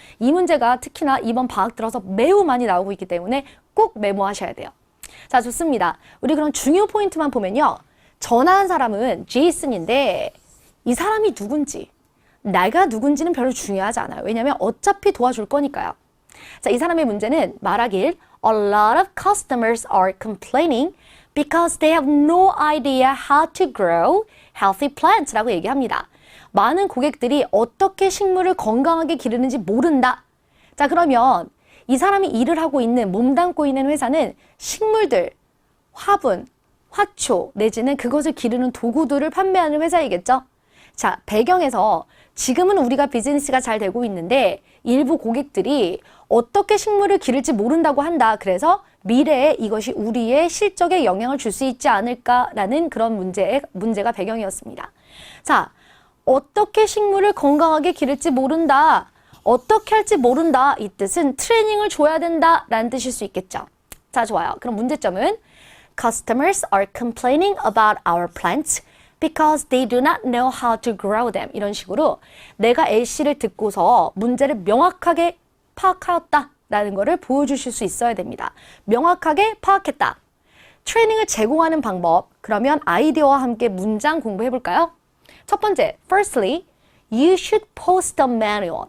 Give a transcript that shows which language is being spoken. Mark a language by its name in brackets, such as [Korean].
[Korean] 이 문제가 특히나 이번 방학 들어서 매우 많이 나오고 있기 때문에 꼭 메모하셔야 돼요. 자, 좋습니다. 우리 그럼 중요 포인트만 보면요. 전화한 사람은 제이슨인데 이 사람이 누군지, 내가 누군지는 별로 중요하지 않아요. 왜냐하면 어차피 도와줄 거니까요. 자, 이 사람의 문제는 말하길 [English] A lot of customers are complaining because they have no idea how to grow healthy plants [Korean] 라고 얘기합니다. 많은 고객들이 어떻게 식물을 건강하게 기르는지 모른다. 자, 그러면 이 사람이 일을 하고 있는, 몸담고 있는 회사는 식물들, 화분, 화초 내지는 그것을 기르는 도구들을 판매하는 회사이겠죠? 자, 배경에서 지금은 우리가 비즈니스가 잘 되고 있는데 일부 고객들이 어떻게 식물을 기를지 모른다고 한다. 그래서 미래에 이것이 우리의 실적에 영향을 줄 수 있지 않을까라는 그런 문제가 배경이었습니다. 자, 어떻게 식물을 건강하게 기를지 모른다. 어떻게 할지 모른다. 이 뜻은 트레이닝을 줘야 된다라는 뜻일 수 있겠죠. 자, 좋아요. 그럼 문제점은 [English] Customers are complaining about our plants because they do not know how to grow them. [Korean] 이런 식으로 내가 A씨를 듣고서 문제를 명확하게 파악하였다라는 것을 보여주실 수 있어야 됩니다. 명확하게 파악했다. 트레이닝을 제공하는 방법. 그러면 아이디어와 함께 문장 공부해 볼까요? 첫 번째, [English] firstly, you should post a manual.